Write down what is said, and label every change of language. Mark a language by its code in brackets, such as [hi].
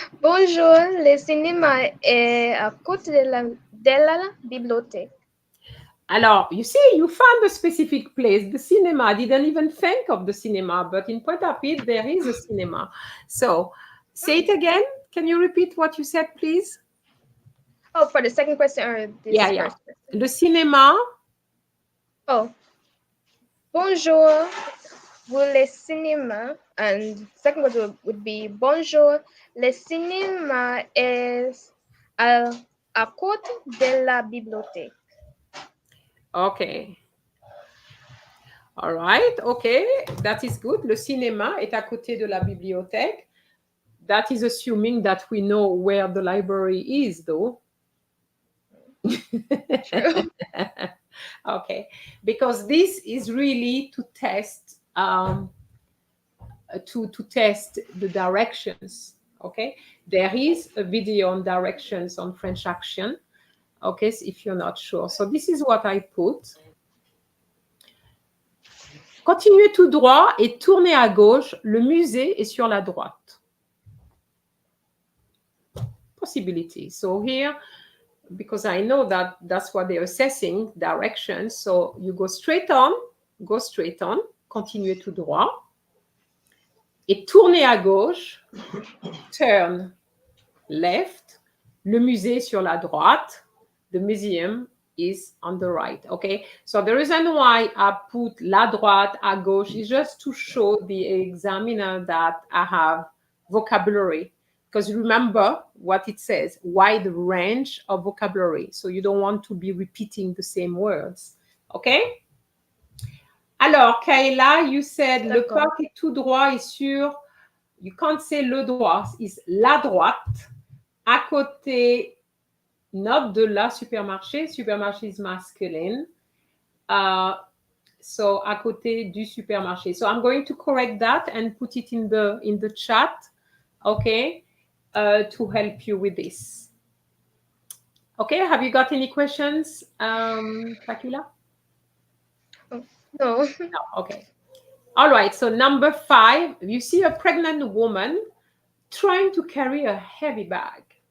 [fr] Bonjour, le cinéma est à côté de la bibliothèque. [en] Alors, you see, you found a specific place. The cinema, I didn't even think of the cinema, but in Pointe-à-Pitre, there is a cinema. So, say it again. Can you repeat what you said, please? Oh, for the second question or this Yeah, yeah. first question? [fr] Le cinéma. Oh, bonjour, vous le cinéma. [en] And second question would be [fr] bonjour, le cinéma est à, à côté de la bibliothèque. [en] Okay. All right. Okay. That is good. [fr] Le cinéma est à côté de la bibliothèque. [en] That is assuming that we know where the library is, though. True. Okay. Because this is really to test to test the directions. Okay. There is a video on directions on French action. Okay, so if you're not sure. So this is what I put. [fr] Continuez tout droit et tournez à gauche. Le musée est sur la droite. [en] Possibility. So here, because I know that that's what they're assessing, directions. So you go straight on, [fr] continuez tout droit. Et tournez à gauche, [en] turn left. [fr] Le musée est sur la droite. [en] The museum is on the right. Okay, so the reason why I put [fr] la droite à gauche [en] is just to show the examiner that I have vocabulary, because remember what it says, wide range of vocabulary, so you don't want to be repeating the same words. Okay. Alors Kayla, you said [fr] le parc est tout droit et sur, [en] you can't say [fr] le droit, [en] it's [fr] la droite à côté. [en] Not [fr] de la supermarché. [en] Supermarché is masculine. [fr] So à côté du supermarché. [en] So I'm going to correct that and put it in the chat, okay, to help you with this. Okay, have you got any questions, Kakila? No. No, okay. All right, so number 5, you see a pregnant woman trying to carry a heavy bag.